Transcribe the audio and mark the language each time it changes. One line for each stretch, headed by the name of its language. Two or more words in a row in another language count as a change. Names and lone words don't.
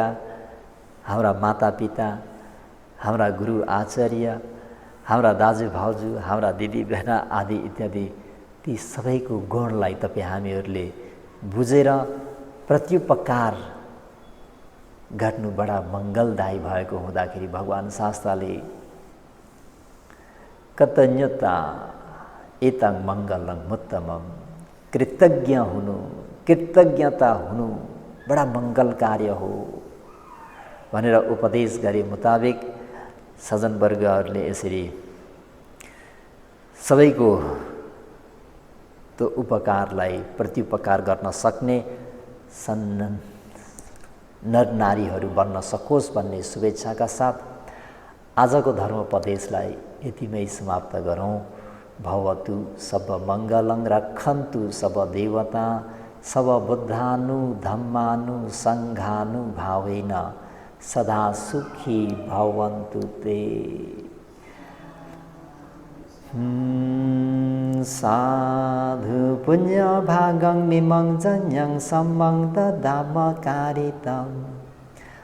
Nepali: हाम्रा मातापिता, हाम्रा गुरु आचार्य, हाम्रा दाजुभाउजू, हाम्रा दिदी बहना आदि इत्यादि ती सबैको गुणलाई तपाईँ हामीहरूले बुझेर प्रत्युपकार गर्नु बडा मङ्गलदायी भएको हुँदाखेरि भगवान शास्ताले
Pali: कृतज्ञता एतं मङ्गलं उत्तमम्,
Nepali: कृतज्ञता हुनु बडा मङ्गल कार्य हो भनेर उपदेश गरे मुताबिक सज्जनवर्गहरूले यसरी सबैको त्यो उपकारलाई प्रत्युपकार गर्न सक्ने नर नारीहरू बन्न सकोस् भन्ने शुभेच्छाका साथ आजको धर्मोपदेशलाई यतिमै समाप्त गरौँ।
Pali: भवतु सब मङ्गलं रक्षन्तु सब देवता सब बुद्धानु धम्मानु सङ्घानु भावेन सदा सुखी भवन्तु ते। साधु पुण्य भागं निमंजन्यं सम्मं ददाम कारितं